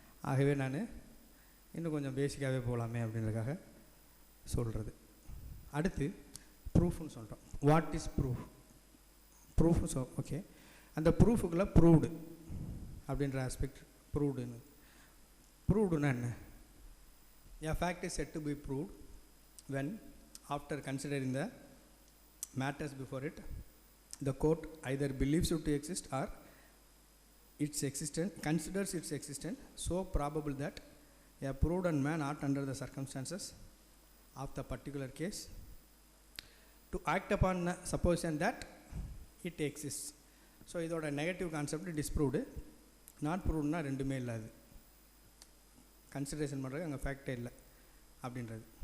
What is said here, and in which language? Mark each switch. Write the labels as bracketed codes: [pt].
[ta] ஆகவே நான் இன்னும் கொஞ்சம் பேசிக்காகவே போகலாமே அப்படின்றதுக்காக சொல்கிறது. அடுத்து ப்ரூஃப்னு சொல்கிறோம். [en] What is proof? Proof. [ta] So okay, அந்த ப்ரூஃபுக்குள்ளே ப்ரூவ்டு அப்படின்ற ஆஸ்பெக்ட். ப்ரூவ்டுனா என்ன? [en] A fact is said to be proved when, after considering the matters before it, the court either believes it to exist or its existence, considers its existence so probable that a prudent man ought, under the circumstances of the particular case, to act upon the supposition that it exists. [ta] So இதோட negative concept disproved. Not ப்ரூவ்டுனா ரெண்டுமே இல்லாது, consideration பண்ணுறது அங்கே ஃபேக்டே இல்லை அப்படின்றது.